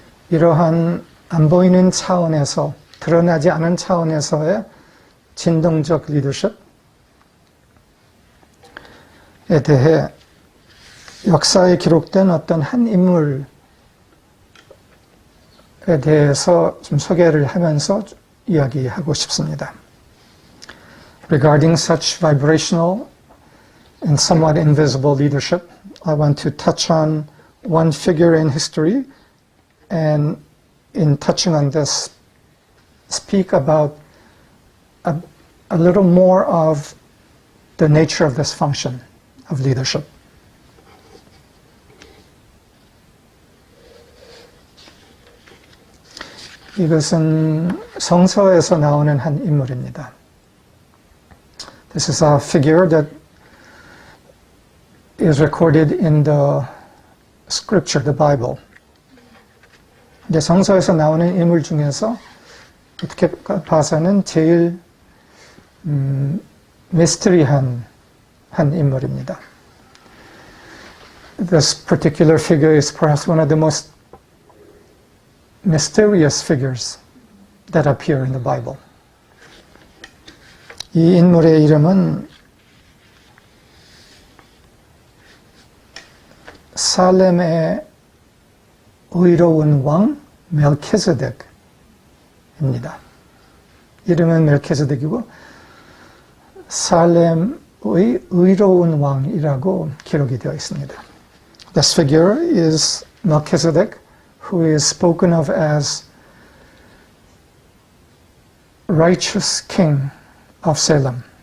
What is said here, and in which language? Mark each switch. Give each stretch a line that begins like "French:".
Korean: 이러한 안 보이는 차원에서, 드러나지 않은 차원에서의 진동적 리더십에 대해 역사에 기록된 어떤 한 인물에 대해서 좀 소개를 하면서 이야기하고 싶습니다.
English: Regarding such vibrational and somewhat invisible leadership, I want to touch on one figure in history, and in touching on this, speak about a little more of the nature of this function of leadership.
Korean: 이것은 성서에서 나오는 한 인물입니다.
English: This is a figure that is recorded in the scripture, the Bible.
Korean: 근데 성서에서 나오는 인물 중에서 어떻게 봐서는 제일 미스터리한 한 인물입니다.
English: This particular figure is perhaps one of the most mysterious figures that appear in the Bible.
Korean: 이 인물의 이름은 살렘의 의로운 왕 멜키세덱입니다. 이름은 멜키세덱이고 살렘의 의로운 왕이라고 기록이 되어 있습니다.
English: This figure is Melchizedek, who is spoken of as righteous king of Salem.